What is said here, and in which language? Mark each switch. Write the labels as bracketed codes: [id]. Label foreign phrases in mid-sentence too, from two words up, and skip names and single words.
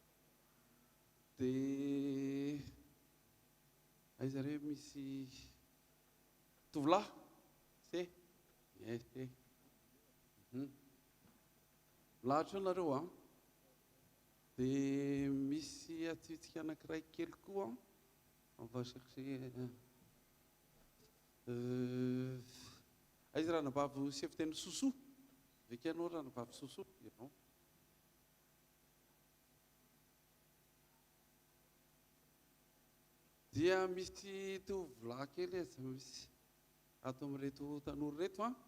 [mg] dia aiza re misy tovolahy se lahatra eo nareo dia misy atsitsika anankiray kely koa [fr] On va chercher. [mg] Aiza ranavavy sy fiteny sosoa. Avy ianao ranavavy sosoa. Ianao. Dia misy tovolahy kely aza misy ato amin'ireto tanora reto a.